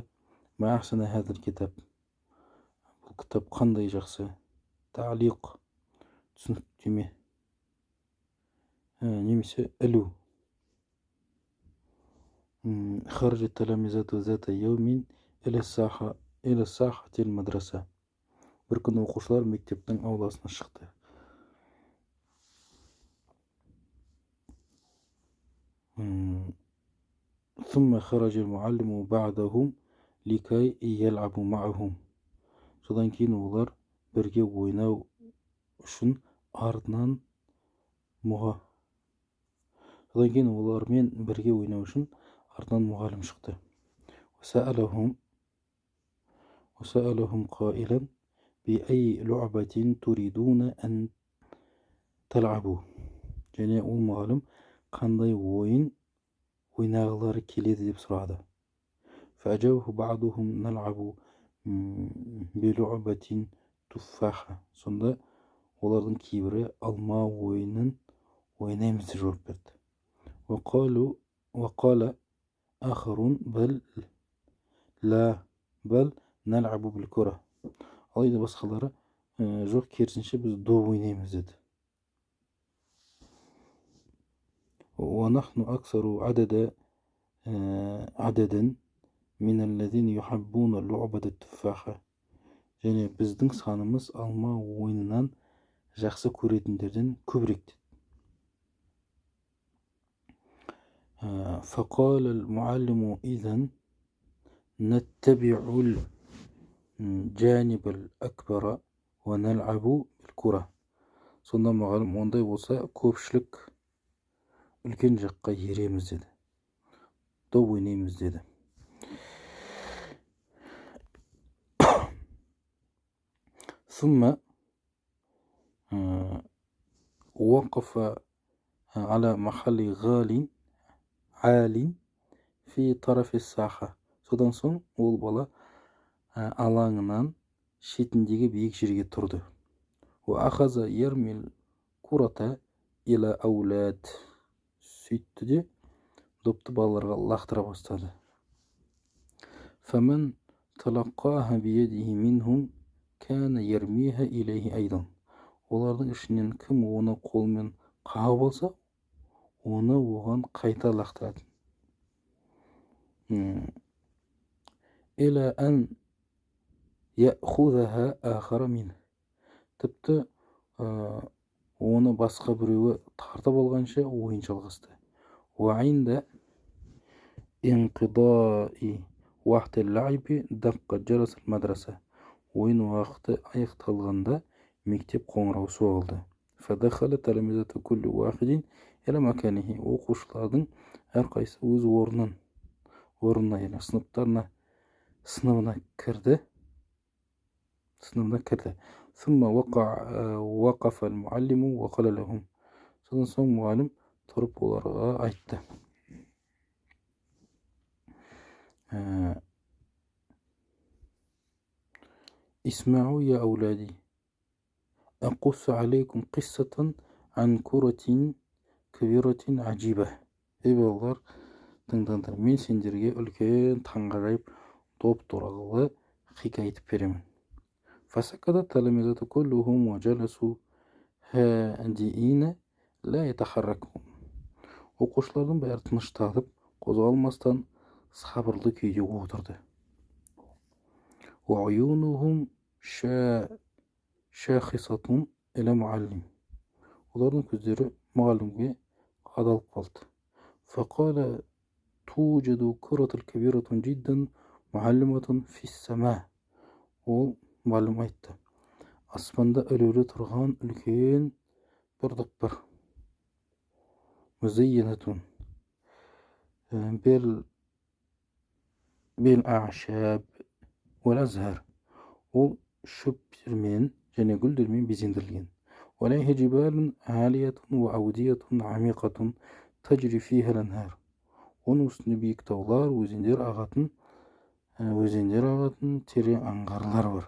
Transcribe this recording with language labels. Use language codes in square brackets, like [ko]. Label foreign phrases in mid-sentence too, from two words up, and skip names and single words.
[ar] ما أحسن هذا الكتاب, [kk] бұл кітап қандай жақсы. Таалиқ түсініктеме немесе ілу. [ar] خرج التلامذة ذات يوم إلى ساحة المدرسة. [kk] Bir күні оқушылар мектептің ауласына шықты. [ar] ثم خرج المعلم بعدهم لكي يلعبوا معهم. [kk] Содан кейін олар бірге ойнау үшін артынан мұғалім шықты. [ar] وسألهم قائلا بأي لعبة تريدون أن تلعبوا. [kk] және ол мұғалім қандай ойын ойнағылары келеді деп сұрады. [ar] فأجابه بعضهم نلعب بلعبة تفاحة. [kk] Сонда олардың кейбірі алма ойынын ойнаймыз деп жауап берді. [ar] وقال آخرون بل نلعب بالكرة. [kk] Алайда басқалары жоқ, керісінше біз доп ойнаймыз деді. [ar] ونحن أكثر عددا من الذين يحبون لعبة التفاحة. [kk] және біздің санымыз алма ойынынан жақсы көретіндерден көбірек деді. [ar] فقال المعلم إذن نتبع الجانب الأكبر ونلعب بالكرة. [kk] Сонда мұғалім, ондай болса көпшілік үлкен жаққа ереміз деді. Доп ойнаймыз деді. [ar] ثم وقف على محل عال في طرف الساحة. [kk] Содан соң ол бала алаңынан шетіндегі биік жерге тұрды. [ar] وأخذ يرمي الكرة إلى أولاد. [kk] сөйтті де допты балаларға лақтыра бастады. [ar] فمن تلقاها بيده منهم كان يرميها إليه أيضا. [kk] Олардың ішінен кім оны қолмен қағып алса, оны оған қайта лақтырады. [ar] إلى أن يأخذها آخر منه. [kk] Тіпті оны басқа біреуі тартып алғанша ойын жалғасты. [ar] وعند انقضاء وقت اللعب دق جرس المدرسة. [kk] ойын уақыты аяқталғанда мектеп қоңырауы соғылды. [ar] فدخل تلامذة كل واحد إلى مكانه. [kk] оқушылардың әрқайсысы өз орнына, яғни сыныбына кірді. [ar] ثم وقف المعلم وقال لهم. [kk] Содан соң мұғалім тұрып оларға айтты. [ar] اسمعوا يا أولادي أقص عليكم قصة عن كرة كبيرة عجيبة. [kk] Ей балалар, тыңдаңдар, мен сендерге үлкен таңғажайып доп туралы хикая айтып беремін. [ar] فسكت التلامذة كلهم وجلسوا هادئين لا يتحركون. [kk] оқушылардың бәрі тынышталып, қозғалмастан сабырлы күйде отырды. [ar] وعيونهم شاخصة إلى معلم. [kk] Олардың көздері мұғалімге қадалып қалды. [ar] فقال توجد كرة كبيرة جدا معلمة في السماء. [kk] Ол мұғалім айтты, аспанда ілулі тұрған үлкен бір доп бар. [ar] مزينة بالأعشاب والأزهار. [kk] Ол шөптермен және гүлдермен безендірілген. [ar] وعليه جبال عالية وأودية عميقة تجري فيها الأنهار. [kk] Оның үстінде биік таулар, өзендер ағатын терең аңғарлар бар.